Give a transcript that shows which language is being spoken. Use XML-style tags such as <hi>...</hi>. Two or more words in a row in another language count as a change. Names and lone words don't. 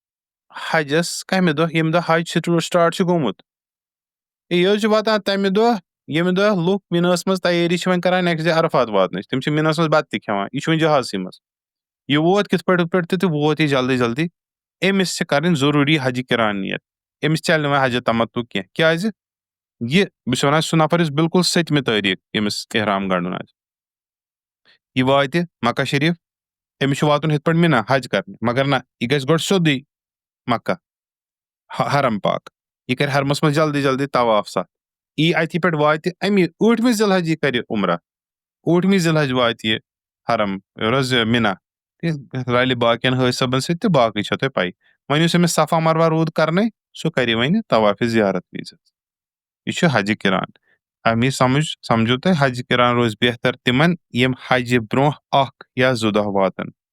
<ks>حجس کمہِ دۄہ ییٚمہِ دۄہ حج سٹارٹ چھُ گوٚمُت یہِ حظ چھُ واتان تمہِ دۄہ ییٚمہِ دۄہ لُکھ مِناہس منٛز تیٲری چھِ وۄنۍ کران</ks> <en>next day</en> <ks>عرفات واتنٕچ تِم چھِ مِناہس منٛز بتہٕ تہِ کھٮ۪وان یہِ چھُ وۄنۍ جہازسٕے منٛز یہِ ووت کِتھ پٲٹھۍ تہِ ووت یہِ جلدی أمِس چھِ کرٕنۍ ضروٗری حجہِ کِران نیت أمِس چلہِ نہٕ وۄنۍ حجہِ تمتُع کینٛہہ کیازِ یہِ بہٕ چھُس ونان سُہ نفر یُس بالکُل 7مہِ تٲریٖخ ییٚمِس احرام گنڈُن آسہِ یہِ واتہِ مکہ شریٖف أمِس چھُ واتُن یِتھ پٲٹھۍ مِنا حج کرنہِ مگر نہ یہِ گژھِ گۄڈٕ سیوٚدُے مکہ حرم پاک یہِ کرِ حرمس منٛز جلدی طواف ساتھ یی اتہِ پٮ۪ٹھ واتہِ امی 8مہِ ذِل حج یہِ کرِ عمرہ 8مہِ ذِل حج واتہِ یہِ حرم حظ مِنا رلہِ باقین حٲج صٲبن سۭتۍ تہٕ باقٕے چھو تۄہہِ پاے وۄنۍ یُس أمِس صفا مروا روٗد کرنے سُہ کرِ وۄنۍ طوافِ زیارت وِزِ یہِ چھُ حجہِ کِران امی سمجھو تُہۍ حجہِ کِران روزِ بہتر تِمن یِم حجہِ برونٛہہ 1 یا 2 دۄہ واتن</ks>